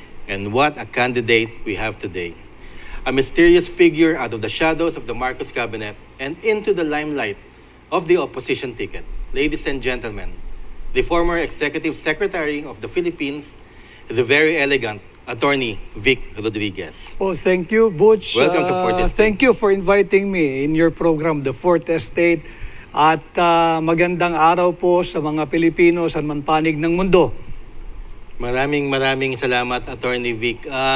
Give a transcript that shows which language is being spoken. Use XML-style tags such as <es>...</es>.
<en>And what a candidate we have today. A mysterious figure out of the shadows of the Marcos cabinet and into the limelight of the opposition ticket. Ladies and gentlemen, the former Executive Secretary of the Philippines, the very elegant Attorney Vic Rodriguez. Oh, thank you, Butch. Welcome sa Fourth Estate. Thank you for inviting me in your program, The Fourth Estate.</en> <tl>At magandang araw po sa mga Pilipino sa manpanig ng mundo. Maraming salamat, Attorney Vic.</tl>